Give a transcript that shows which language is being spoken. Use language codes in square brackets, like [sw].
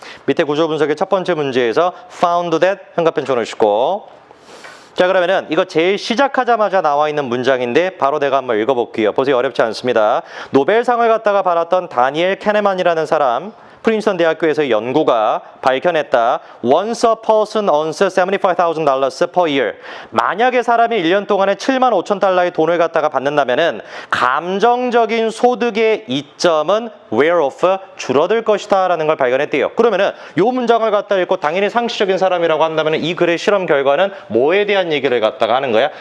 [ko] 밑에 구조 분석의 첫 번째 문제에서 [en] found that [ko] 현관펜 쳐놓으시고, 자 그러면은 이거 제일 시작하자마자 나와 있는 문장인데 바로 내가 한번 읽어볼게요. 보세요. 어렵지 않습니다. 노벨상을 갖다가 받았던 다니엘 캐네만이라는 사람, 프린스턴 대학교에서 연구가 밝혀냈다. [en] Once a person earns $75,000 per year. [ko] 만약에 사람이 1년 동안에 75,000달러의 돈을 갖다가 받는다면은 감정적인 소득의 이점은 [en] wear off [ko] 줄어들 것이다 라는 걸 발견했대요. 그러면은 이 문장을 갖다 읽고 당연히 상식적인 사람이라고 한다면 이 글의 실험 결과는 뭐에 대한 얘기를 갖다가 하는 거야?